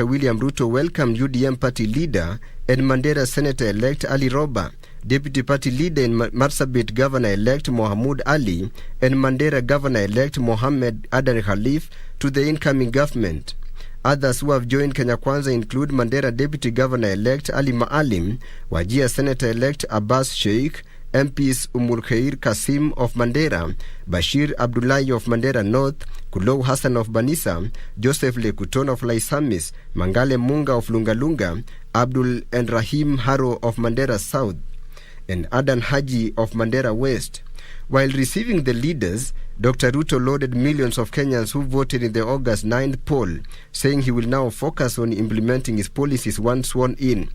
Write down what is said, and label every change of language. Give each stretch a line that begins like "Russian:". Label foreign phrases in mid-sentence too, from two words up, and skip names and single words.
English: William Ruto welcomed UDM party leader and Mandera Senator-elect Ali Roba, Deputy Party Leader and Marsabit Governor-elect Mohamud Ali, and Mandera Governor-elect Mohammed Adan Khalif to the incoming government. Others who have joined Kenya Kwanza include Mandera Deputy Governor-elect Ali Maalim, Wajir Senator-elect Abbas Sheikh, MPs Umul Khair Kasim of Mandera, Bashir Abdullahi of Mandera North, Kulou Hassan of Banisa, Joseph Lekuton of Laisamis, Mangale Munga of Lungalunga, Abdul and Rahim Haro of Mandera South, and Adan Haji of Mandera West. While receiving the leaders, Dr. Ruto lauded millions of Kenyans who voted in the August 9th poll, saying he will now focus on implementing his policies once sworn in.